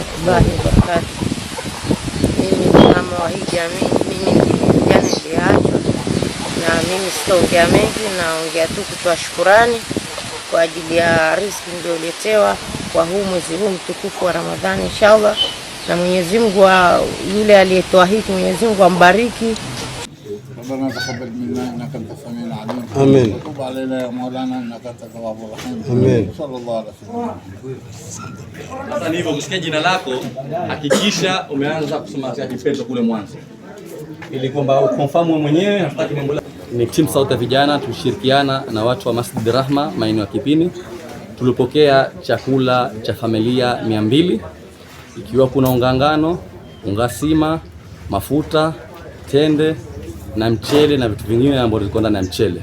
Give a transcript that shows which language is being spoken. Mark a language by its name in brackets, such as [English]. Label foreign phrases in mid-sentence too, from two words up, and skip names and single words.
[Swahili] Mimi mama wa hii jamii, mimi jana niliachwa, na mimi sitaongea mengi, naongea tu kutoa shukurani kwa ajili ya riziki niliyoletewa kwa huu mwezi huu mtukufu wa Ramadhani, inshallah. Na Mwenyezi Mungu yule aliyetoa hiki, Mwenyezi Mungu ambariki. [Arabic] ربنا تقبل منا انك انت السميع العليم. امين. وتب علينا يا مولانا انك انت التواب الرحيم. امين. صلى الله عليه وسلم. [Swahili] Sasa ni hivyo, kusikia jina lako hakikisha umeanza kusoma katika kipendo kule mwanzo, ili kwamba ukonfamu wewe mwenyewe hataki mambo. Ni timu sauti ya vijana, tulishirikiana na watu wa Masjid Rahma maeneo ya Kipini. Tulipokea chakula cha familia 200, ikiwa kuna unga ngano, unga sima, mafuta, tende na mchele na vitu vingine ambavyo vilikuwa ndani ya mchele.